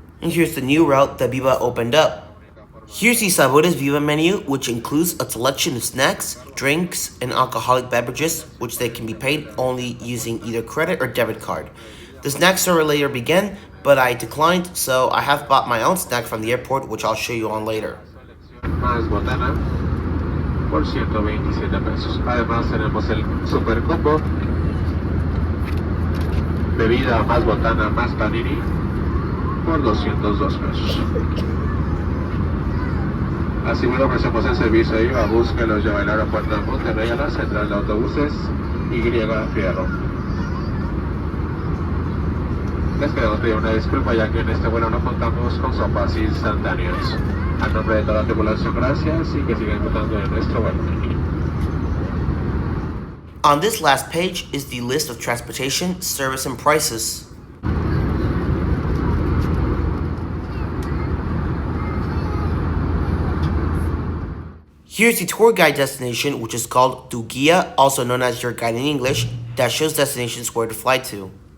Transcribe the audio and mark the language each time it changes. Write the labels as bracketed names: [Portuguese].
[English] And here's the new route that Viva opened up. Here's the Sabores Viva menu, which includes a selection of snacks, drinks, and alcoholic beverages, which they can be paid only using either credit or debit card. The snack store later began, but I declined, so I have bought my own snack from the airport, which I'll show you on later. [Spanish] Más botana por 127 pesos. Además tenemos el super combo, bebida más botana más panini por 202 pesos. Así bueno, ofrecemos el servicio de VivaAerobus que los lleva al aeropuerto de Monterrey a la central de autobuses Y Fierro. Les queremos pedir una disculpa ya que en este vuelo no contamos con sopas instantáneas. A nombre de toda la tripulación, gracias y que sigan disfrutando de nuestro vuelo. [English] On this last page is the list of transportation, service, and prices. Here's the tour guide destination, which is called Tu Guía, also known as your guide in English, that shows destinations where to fly to.